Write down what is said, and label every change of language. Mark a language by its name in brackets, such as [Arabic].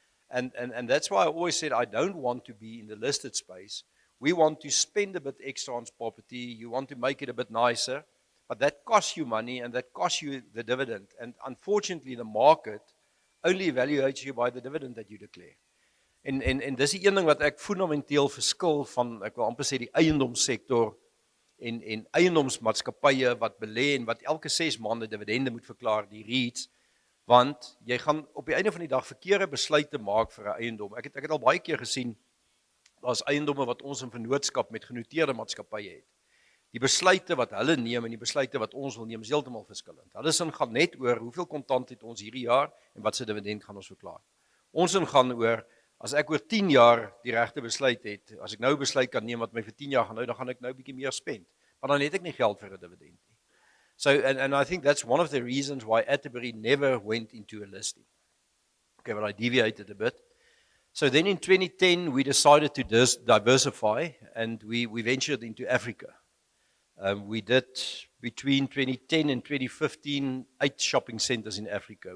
[English] And that's why I always said I don't want to be in the listed space. We want to spend a bit extra on property. You want to make it a bit nicer, but that costs you money and that costs you the dividend. And unfortunately, the market only evaluates you by the dividend that you declare. [Afrikaans] En dis die een ding wat ek fundamenteel verskil van, ek wil amper sê die eiendomssektor en eiendomsmaatskappye wat belê en wat elke 6 maande dividende moet verklaar, die REITs, want jy gaan op die einde van die dag verkeerde besluite maak vir 'n eiendom. Ek het al baie keer gesien, daar's eiendomme wat ons in vennootskap met genoteerde maatskappye het. Die besluite wat hulle neem en die besluite wat ons wil neem is heeltemal verskillend. Hulle sin gaan net oor hoeveel kontant het ons hierdie jaar en wat se dividend gaan ons verklaar. Ons sin gaan oor, as ek oor 10 jaar die regte besluit het, as ek nou besluit kan neem wat my vir 10 jaar gaan hou, dan gaan ek nou 'n bietjie meer spend. Maar dan het ek nie geld vir 'n dividend nie. [English] So, and I think that's one of the reasons why Atterbury never went into a listing. Okay, but I deviated a bit. So then in 2010, we decided to diversify and we ventured into Africa. We did, between 2010 and 2015, 8 shopping centers in Africa.